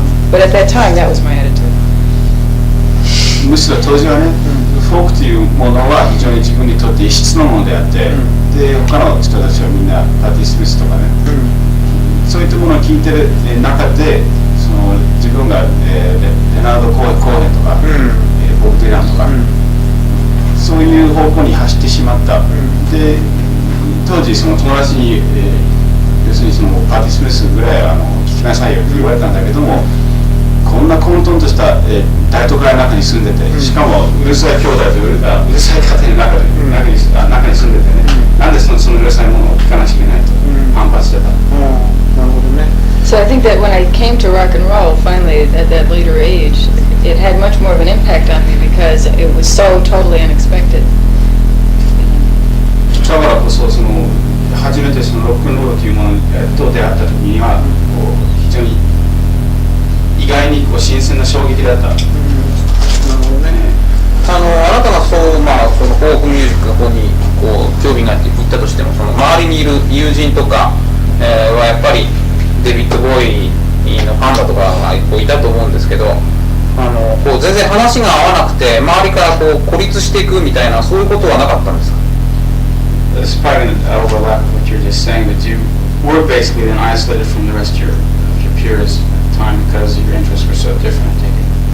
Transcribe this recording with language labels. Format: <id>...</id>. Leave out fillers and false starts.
<en>But at that time, that was my attitude.</en> <ja>むしろ当時はね、フォークというものは非常に自分にとって異質のものであって、で他の人たちはみんなパティ・スミスとかね、そういったものを聞いてる中で自分が、レナード・コーヘンとか、ボブ・ディランとか、そういう方向に走ってしまった。で当時その友達に、要するにパティ・スミスぐらいは聞きなさいよって言われたんだけども、こんな混沌とした、大都会の中に住んでて、しかもうるさい兄弟とうるさい家庭の中に住んでてね、なんでそのうるさいものを聞かなきゃいけないと反発してた。なるほどね。</ja> <en>So I think that when I came to rock and roll finally at that later age, it had much more of an impact on me because it was so totally unexpected.</en> <ja>だからこそ初めてロックンロールというものと出会った時には非常に意外に新鮮な衝撃だった。なるほどね。あなたがそのフォークミュージックの方に興味があって行ったとしても、周りにいる友人とか、はやっぱりデビッド・ボーイのファンだとかがいたと思うんですけど、全然話が合わなくて周りから孤立していくみたいなそういうことはなかったんですか</ja> <en>？It's probably an overlap of what you're just saying, that you were basically then isolated from the rest of your peers at the time because your interests were so different, I take it.</en>